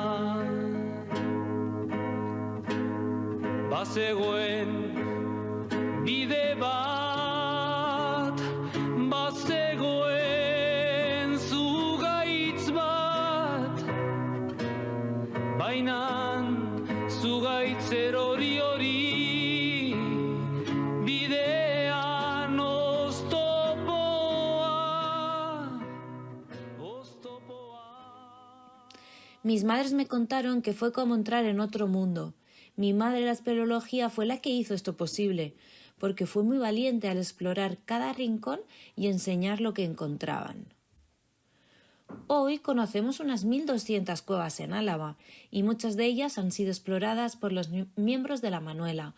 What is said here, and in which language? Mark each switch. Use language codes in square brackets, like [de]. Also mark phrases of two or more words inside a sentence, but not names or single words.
[eu] Bazegoen bide bat Bazegoen zugaitz bat Bainan zugaitz erori bidean oztopoa. [es] Mis madres me contaron que fue como entrar en otro mundo. Mi madre, la espeleología, fue la que hizo esto posible, porque fue muy valiente al explorar cada rincón y enseñar lo que encontraban. Hoy conocemos unas 1.200 cuevas en Álava y muchas de ellas han sido exploradas por los miembros de la Manuela.